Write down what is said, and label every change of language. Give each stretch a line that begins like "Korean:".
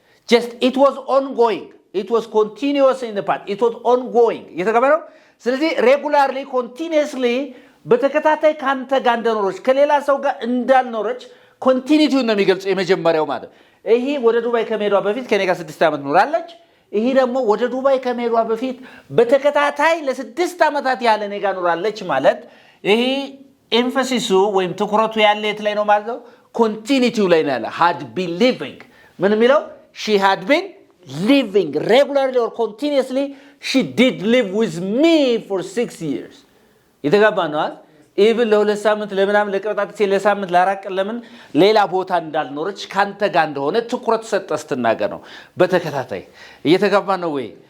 English: just it was ongoing,
Amharic: it was continuous in the past, it was ongoing የተገበረው። ስለዚህ
English: regularly continuously
Amharic: በተከታታይ ካንተ ጋር እንደኖረች ከሌላ ሰው ጋር እንዳልኖረች ኮንቲኒቲውን ነው የሚገልጸው የመጀመሪያው ማለት። ይሄ ወደ ዱባይ ከመሄዷ በፊት ከኔ ጋር 6 ዓመት ኖራለች። ይሄ ደግሞ ወደ ዱባይ ከመሄዷ በፊት በተከታታይ ለ6 ዓመታት ያለ እኔ ጋር ኖራለች ማለት ይሄ ኤምፋሲሱ ወይም ትኩረቱ ያለ የት ላይ ነው ማለት ነው?
English: ኮንቲኒቲው ላይ ነው ያለ። had been living
Amharic: ምን የሚለው
English: she had been living regularly or continuously she did live with me for 6 years
Amharic: የተጋባ ነው አይደል? ኢቭን ለሁለት ሳምንት ለምናምን ለቀጣጥቼ ለሳምንት ለአራት ቀን ለምን ሌላ ቦታ እንዳልኖረች ካንተ ጋር እንደሆነ ትኩረት ሰጠህ ስትናገር ነው በተከታታይ። እየተጋባ ነው ወይ?